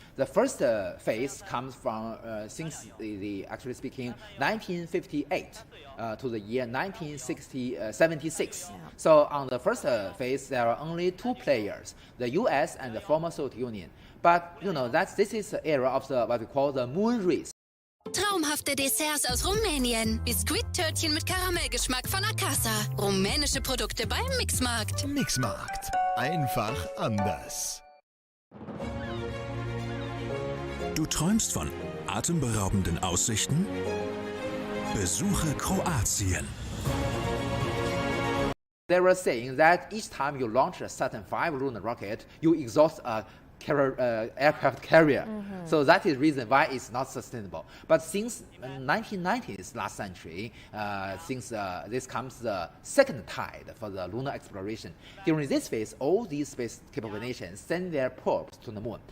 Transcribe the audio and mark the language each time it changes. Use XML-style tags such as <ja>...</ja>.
<en>The first phase comes from since actually speaking 1958 to the year 1976. Yeah. So on the first phase, there are only two players, the U.S. and the former Soviet Union. But you know that this is the era of what we call the moon race.</en> <de>Traumhafte Desserts aus Rumänien. Biskuittörtchen mit Karamellgeschmack von Akasa. Rumänische Produkte beim Mixmarkt. Mixmarkt. Einfach anders. Du träumst von atemberaubenden Aussichten? Besuche Kroatien.</de> <en>They were saying that each time you launch a Saturn V lunar rocket, you exhaust a aircraft carrier. So that is the reason why it's not sustainable. But since 1990s, last century, since this comes the second tide for the lunar exploration, during this phase, all these space capable nations send their probes to the moon.</en>